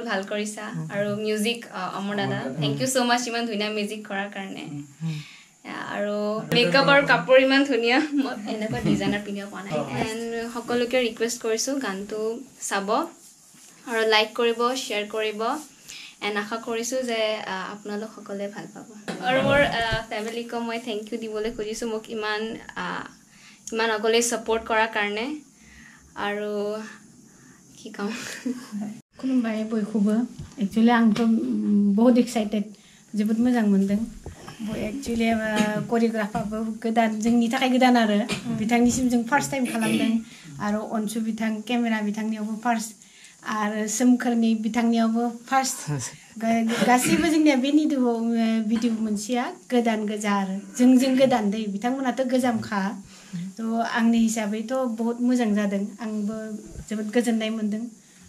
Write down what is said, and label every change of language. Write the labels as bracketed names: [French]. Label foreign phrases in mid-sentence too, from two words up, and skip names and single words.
[Assamese] ভাল কৰিছা আৰু মিউজিক অমৰ দাদা [English] thank you so much [Assamese] ইমান ধুনীয়া মিউজিক কৰাৰ কাৰণে আৰু মেকআপ আৰু কাপোৰ ইমান ধুনীয়া মই এনেকুৱা ডিজাইনাৰ পিন্ধিব পোৱা নাই এণ্ড সকলোকে ৰিকুৱেষ্ট কৰিছোঁ গানটো চাব আৰু লাইক কৰিব শ্বেয়াৰ কৰিব এণ্ড আশা কৰিছোঁ যে আপোনালোক সকলোৱে ভাল পাব আৰু মোৰ ফেমিলিকো মই [English] thank you [Assamese] দিবলৈ খুজিছোঁ মোক ইমান আগলৈ ছাপোৰ্ট কৰাৰ কাৰণে আৰু কি কম [Bodo] खुलुमबाय बयखौबो एक्चुअली आंथ' बहुत एक्साइटेड जोबोद मोजां मोनदों एक्चुअली करिय'ग्राफाबो गोदान जोंनि थाखाय गोदान आरो बिथांनिसिम जों [English] first time [Bodo] खालामदों आरो अनसु बिथां केमेरा बिथांनियावबो फार्स्ट आरो सोमखोरनि बिथांनियावबो फार्स्ट गासैबो जोंनिया बे भिडिअ मोनसेया गोदान गोजा आरो जों गोदान दै बिथांमोनाथ' गोजामखा थ' आंनि हिसाबैथ' बहुत मोजां जादों आंबो जोबोद गोजोननाय मोनदों